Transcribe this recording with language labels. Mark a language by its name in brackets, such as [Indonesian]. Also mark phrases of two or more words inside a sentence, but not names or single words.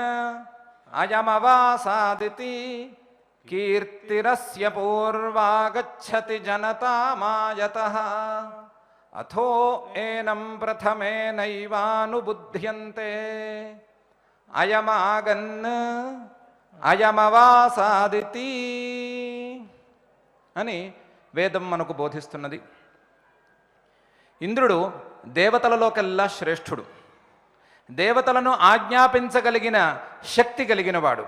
[Sanskrit] अयमवासादिति कीर्तिरस्य पूर्वा गच्छति जनतामायतः अथो एनं प्रथमेनैवानुबुध्यन्ते अयमागन् అయమవాసాదితి [Telugu] అని వేదం మనకు బోధిస్తున్నది. ఇంద్రుడు దేవతలలోకెల్లా శ్రేష్ఠుడు. దేవతలను ఆజ్ఞాపించగలిగిన శక్తి కలిగినవాడు.